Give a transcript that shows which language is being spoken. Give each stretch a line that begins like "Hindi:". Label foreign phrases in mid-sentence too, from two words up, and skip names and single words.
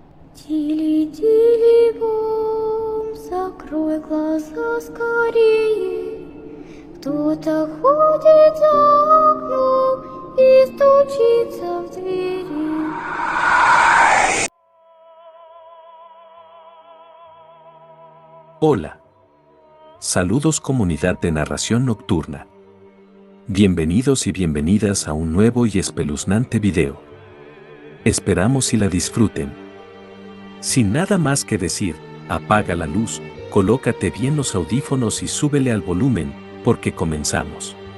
Russian: Тили-тили-бом, закрой глаза скорее. Кто-то ходит за окном и стучится в двери.
Spanish: Hola. Saludos comunidad de narración nocturna. Bienvenidos y bienvenidas a un nuevo y espeluznante video. Esperamos y la disfruten. Sin nada más que decir, apaga la luz, colócate bien los audífonos y súbele al volumen, porque comenzamos.